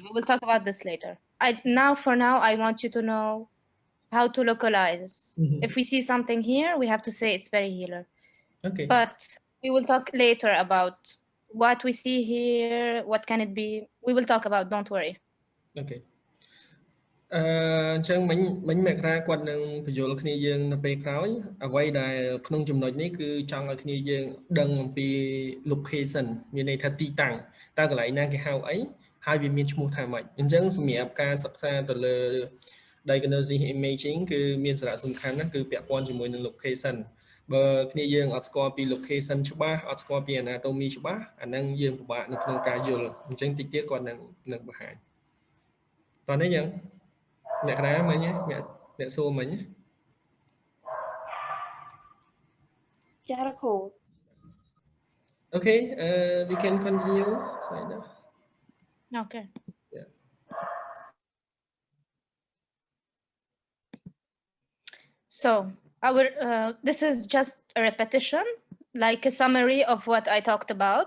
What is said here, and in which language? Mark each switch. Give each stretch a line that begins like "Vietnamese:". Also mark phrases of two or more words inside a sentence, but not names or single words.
English: We will talk about this later. For now, I want you to know how to localize. If we see something here, we have to say it's perihilar. Okay. But we will talk later about what we see here, what can it be. We will talk about, don't worry.
Khmer: Okay. អញ្ចឹងមិញមកគាត់នឹងបញ្យល់គ្នាយើងនៅពេលក្រោយអ្វីដែលក្នុងចំណុចនេះគឺចង់ឲ្យគ្នាយើងដឹង អំពី location មានន័យថាទីតាំងតើកន្លែងណាគេហៅអីហើយវាមានឈ្មោះថាម៉េចអញ្ចឹងសម្រាប់ការសិក្សាទៅលើ
English: diagnosis imaging
Khmer: គឺមានសារៈសំខាន់ណាស់គឺពាក់ព័ន្ធជាមួយនឹង location បើគ្នាយើងអត់ស្គាល់ពី location ច្បាស់អត់ស្គាល់ពី anatomy ច្បាស់អាហ្នឹងយើងពិបាកនៅក្នុងការយល់អញ្ចឹងតិចទៀតគាត់នឹងបង្ហាញតោះនេះយើងអ្នកកណ្ដាលមិញអ្នកសួរមិញ ចាលោកគ្រូ
English: Okay, we can continue. Okay. Yeah. So this is just a repetition, like a summary of what I talked about.